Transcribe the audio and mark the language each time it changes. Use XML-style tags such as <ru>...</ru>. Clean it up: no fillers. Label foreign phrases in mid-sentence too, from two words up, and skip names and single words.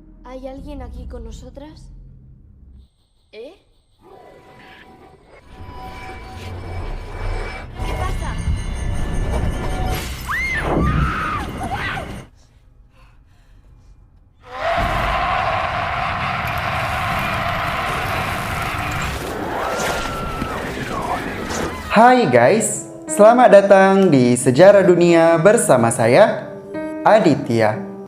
<es>¿Hay alguien aquí con nosotras? ¿Eh? ¿Qué pasa?</es> <id>Hai guys, selamat datang di Sejarah Dunia bersama saya, Aditya.</id>